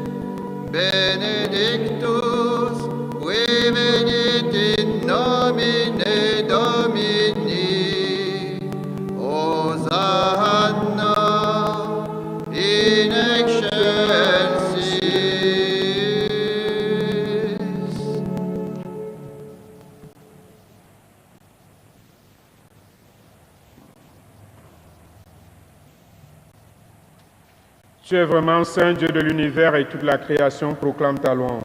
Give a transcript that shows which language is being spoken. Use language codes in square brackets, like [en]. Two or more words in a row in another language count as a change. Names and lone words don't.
[la] benedictus qui venit in nomine Domini, Hosanna in excelsis. [fr] Tu es vraiment Saint Dieu de l'univers et toute la création proclame ta louange.